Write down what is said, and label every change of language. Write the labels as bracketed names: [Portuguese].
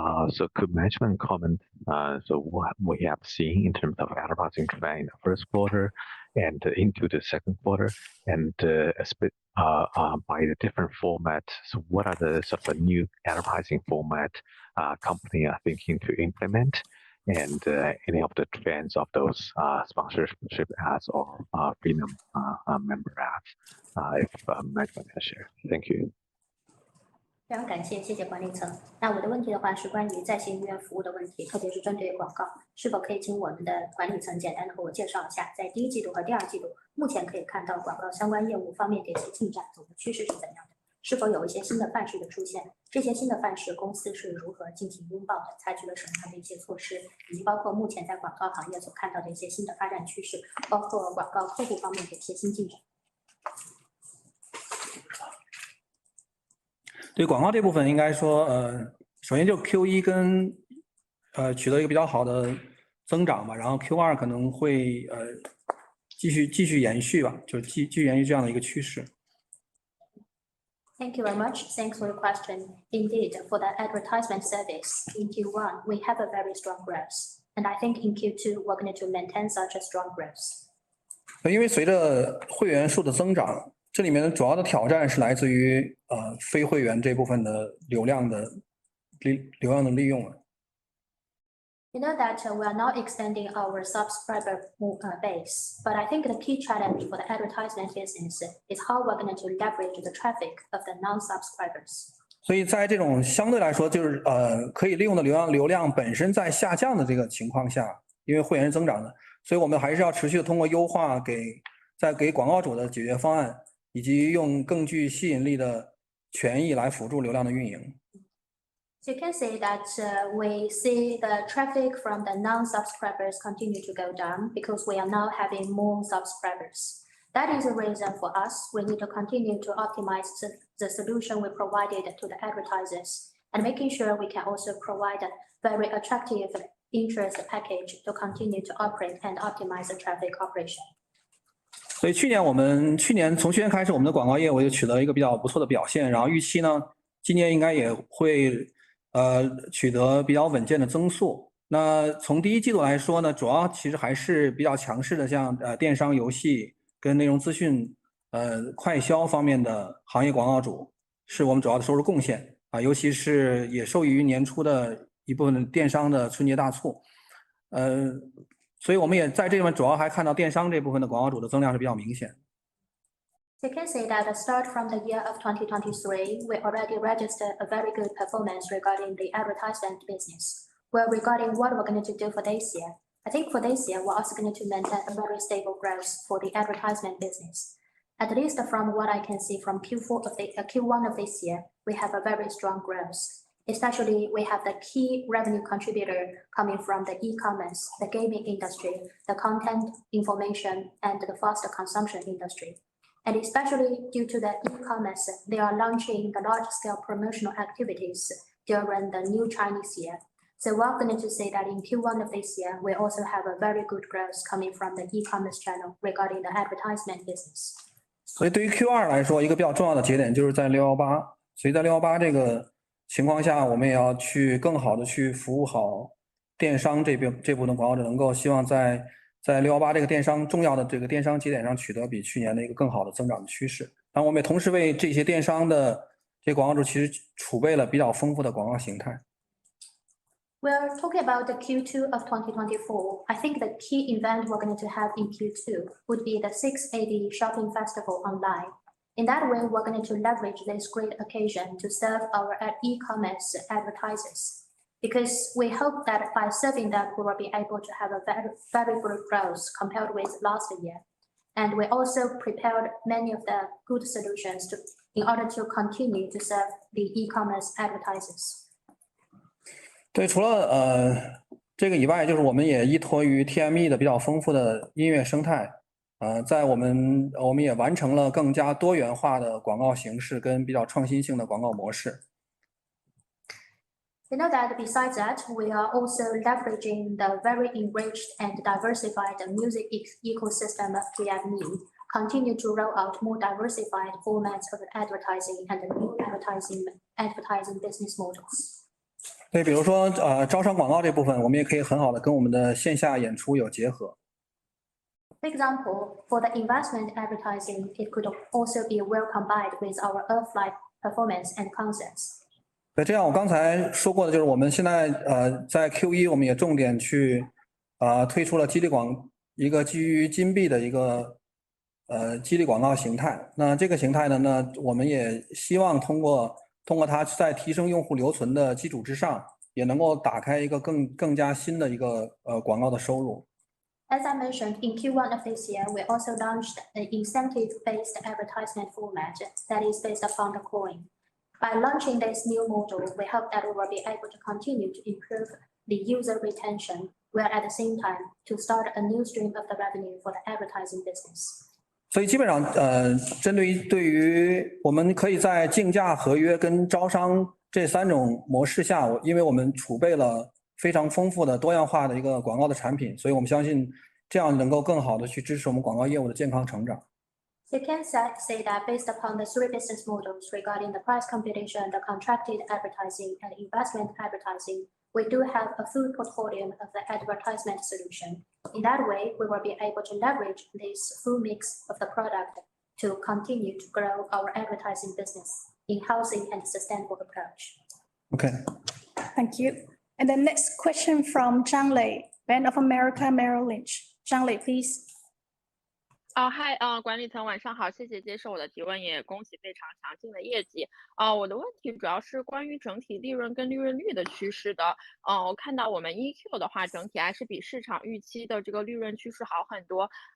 [English] So could management comment so what we have seen in terms of advertising trend in the first quarter and into the second quarter, and by the different format, so what are the sort of new advertising format company are thinking to implement, and any of the trends of those sponsorship ads or premium member ads, if management can share. Thank you. [Chinese] 非常感谢，谢谢管理层。那我的问题的话是关于在线音乐服务的问题，特别是针对广告，是否可以请我们的管理层简单的和我介绍一下，在第一季度和第二季度，目前可以看到广告相关业务方面的一些进展，总的趋势是怎样的？是否有一些新的范式的出现？这些新的范式公司是如何进行拥抱的？采取了什么样的一些措施？以及包括目前在广告行业所看到的一些新的发展趋势，包括广告客户方面的一些新进展。对广告这部分，应该说，首先就 Q1 跟取得一个比较好的增长吧，然后 Q2 可能会继续延续吧，就继续延续这样的一个趋势。 [English] Thank you very much. Thanks for your question. Indeed, for the advertisement service in Q1, we have a very strong growth, and I think in Q2 we're going to maintain such a strong growth. [Chinese] 因为随着会员数的增长，这里面的主要的挑战是来自于非会员这部分的流量的利用了。 [English] You know that we are now extending our subscriber base, but I think the key challenge for the advertisement business is how we're going to leverage the traffic of the non-subscribers. [Chinese] 所以在这种相对来说就是可以利用的流量本身在下降的这个情况下，因为会员是增长的，所以我们还是要持续的通过优化给广告主的解决方案，以及用更具吸引力的权益来辅助流量的运营。 [English] So you can say that we see the traffic from the non-subscribers continue to go down because we are now having more subscribers. That is the reason for us. We need to continue to optimize the solution we provided to the advertisers and making sure we can also provide a very attractive interest package to continue to operate and optimize the traffic operation. [Chinese] 所以从去年开始，我们的广告业务就取得了一个比较不错的表现，然后预期呢，今年应该也会取得比较稳健的增速。那从第一季度来说呢，主要其实还是比较强势的，像电商、游戏跟内容资讯、快消方面的行业广告主是我们主要的收入贡献啊，尤其是也受益于年初的一部分电商的春节大促，所以我们也在这里面主要还看到电商这部分的广告主的增量是比较明显。 [English] So you can say that the start from the year of 2023, we already registered a very good performance regarding the advertisement business. Well, regarding what we're going to do for this year, I think for this year, we're also going to maintain a very stable growth for the advertisement business. At least from what I can see from Q1 of this year, we have a very strong growth. Especially, we have the key revenue contributor coming from the e-commerce, the gaming industry, the content information, and the faster consumption industry. And especially due to the e-commerce, they are launching the large-scale promotional activities during the new Chinese year. So we're going to say that in Q1 of this year, we also have a very good growth coming from the e-commerce channel regarding the advertisement business. [Chinese] 所以对于 Q2 来说，一个比较重要的节点就是在618，所以在618这个情况下，我们也要去更好的去服务好电商这部分的广告者，能够希望在618这个电商重要的这个电商节点上取得比去年的一个更好的增长的趋势。然后我们也同时为这些电商的这些广告主其实储备了比较丰富的广告形态。 [English] We're talking about the Q2 of 2024. I think the key event we're going to have in Q2 would be the 680 Shopping Festival online. In that way, we're going to leverage this great occasion to serve our e-commerce advertisers, because we hope that by serving them, we will be able to have a very good growth compared with last year. And we also prepared many of the good solutions in order to continue to serve the e-commerce advertisers. [Chinese] 对，除了这个以外，就是我们也依托于 TME 的比较丰富的音乐生态，在我们也完成了更加多元化的广告形式跟比较创新性的广告模式。 [English] You know that besides that, we are also leveraging the very enriched and diversified music ecosystem of TME, continue to roll out more diversified formats of advertising and new advertising business models. [Chinese] 对，比如说招商广告这部分，我们也可以很好的跟我们的线下演出有结合。 [English] For example, for the investment advertising, it could also be well combined with our offline performance and concerts. [Chinese] 对，这样我刚才说过的就是我们现在在 Q1 我们也重点去推出了一个基于金币的一个激励广告形态。那这个形态呢，我们也希望通过它在提升用户留存的基础之上，也能够打开一个更加新的一个广告的收入。 [English] As I mentioned, in Q1 of this year, we also launched an incentive-based advertisement format that is based upon the coin. By launching this new model, we hope that we will be able to continue to improve the user retention, while at the same time to start a new stream of the revenue for the advertising business. [Chinese] 所以基本上对于我们可以在竞价合约跟招商这3种模式下，因为我们储备了非常丰富的多样化的一个广告的产品，所以我们相信这样能够更好的去支持我们广告业务的健康成长。 [English] So you can say that based upon the 3 business models regarding the price competition, the contracted advertising, and investment advertising, we do have a full portfolio of the advertisement solution. In that way, we will be able to leverage this full mix of the product to continue to grow our advertising business in healthy and sustainable approach. Okay. Thank you. And the next question from Zhang Lei, Bank of America Merrill Lynch. Zhang Lei, please. [Chinese] 嗨，管理层晚上好，谢谢接受我的提问，也恭喜非常强劲的业绩。我的问题主要是关于整体利润跟利润率的趋势的。我看到我们 EQ 的话，整体还是比市场预期的这个利润趋势好很多。